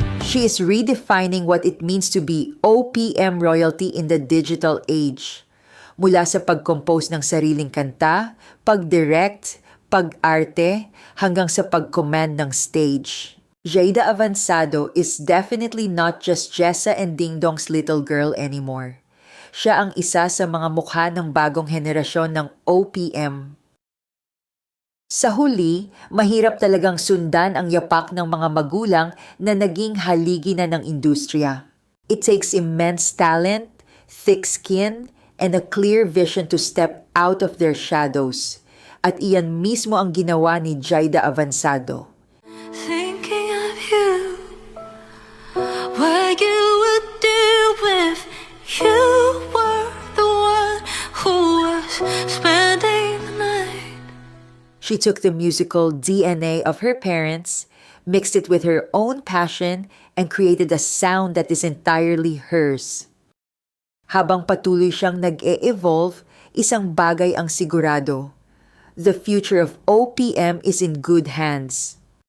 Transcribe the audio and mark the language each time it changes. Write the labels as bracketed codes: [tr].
[en] She is redefining what it means to be OPM royalty in the digital age. [tl] Mula sa pag-compose ng sariling kanta, pag-direct, pag-arte, hanggang sa pag-command ng stage. [en] Jada Avansado is definitely not just Jessa and Ding Dong's little girl anymore. [tl] Siya ang isa sa mga mukha ng bagong henerasyon ng OPM. Sa huli, mahirap talagang sundan ang yapak ng mga magulang na naging haligi na ng industriya. [en] It takes immense talent, thick skin, and a clear vision to step out of their shadows. [tl] At iyan mismo ang ginawa ni Jada Avansado. [en] Thinking of you, what you would do if you were the one who was spending the night. She took the musical DNA of her parents, mixed it with her own passion, and created a sound that is entirely hers. [tl] Habang patuloy siyang nag-e-evolve, isang bagay ang sigurado. [en] The future of OPM is in good hands.